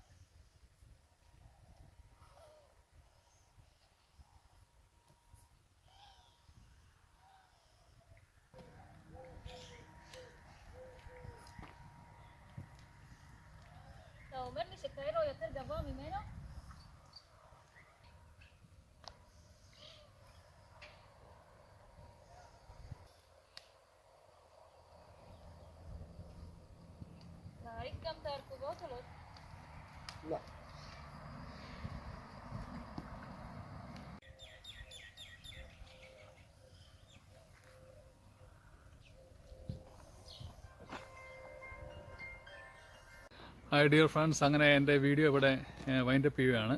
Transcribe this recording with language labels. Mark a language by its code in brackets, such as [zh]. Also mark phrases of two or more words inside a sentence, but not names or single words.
[he] אתה אומר לי שקיירו יותר גבוה ממנו? להעריך גם את ההרכבות או לא? לא. [en] Hi dear friends, [ml] അങ്ങനെ എൻ്റെ വീഡിയോ ഇവിടെ വൈൻഡപ്പ് ചെയ്യുകയാണ്.